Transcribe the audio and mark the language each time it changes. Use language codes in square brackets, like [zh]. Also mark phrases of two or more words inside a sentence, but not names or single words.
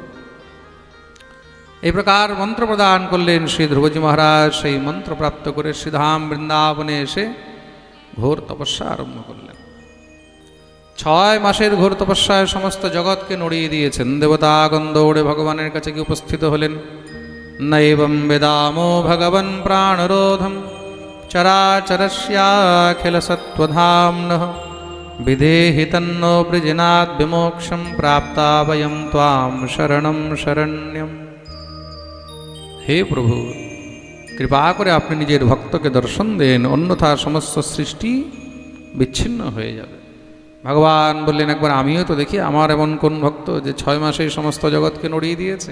[bn] এই প্রকার মন্ত্র প্রদান করলেন শ্রী ধ্রুবজি মহারাজ। সেই মন্ত্র প্রাপ্ত করে শ্রীধাম বৃন্দাবনে এসে ঘোর তপস্যা আরম্ভ করলেন। 6 মাসের ঘোর তপস্যায় সমস্ত জগৎকে নড়িয়ে দিয়েছেন। দেবতা গন্ধৌড়ে ভগবানের কাছে গিয়ে উপস্থিত হলেন। [sa] নৈবম বেদামো ভগবন প্রাণরোধম চরাচরস্যাখিল সত্ত্বধাম্নঃ বিধেহি তন্নো বৃজনাদ বিমোক্ষম প্রাপ্তা বয়ম ত্বাম শরণম শরণ্যম। [bn] হে প্রভু, কৃপা করে আপনি নিজের ভক্তকে দর্শন দেন, অন্যথা সমস্ত সৃষ্টি বিচ্ছিন্ন হয়ে যাবে। ভগবান বললেন, একবার আমিও তো দেখি আমার এমন কোন ভক্ত যে 6 মাসেই সমস্ত জগৎকে নড়িয়ে দিয়েছে।